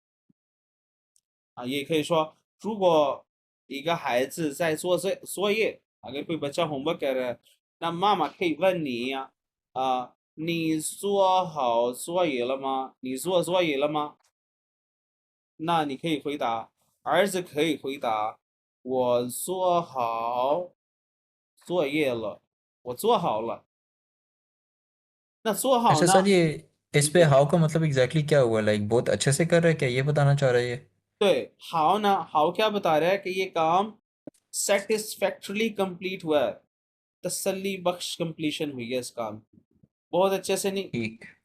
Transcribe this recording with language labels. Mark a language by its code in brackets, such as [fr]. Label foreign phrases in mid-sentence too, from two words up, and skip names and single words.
[zh] 也可以说，如果一个孩子在做作业 [hi] अगर कोई बच्चा होमवर्क कर रहा है, [zh] 那妈妈可以问你呀，你做好作业了吗？你做作业了吗？那你可以回答，儿子可以回答，我做好作业了，我做好了。那做好 [hi] अच्छा [zh] 呢？ [hi] सर, ये इस पे हाउ का मतलब एग्जैक्टली क्या हुआ? लाइक बहुत अच्छे से कर रहा है क्या, ये बताना चाह रहा है ये? 对，हाउ ना, हाउ क्या बता रहा है कि ये काम सेटिस्फैक्टरली कंप्लीट हुआ है, तसल्ली बख्श कंप्लीशन हुई है इस काम की। बहुत अच्छे से नहीं, ठीक.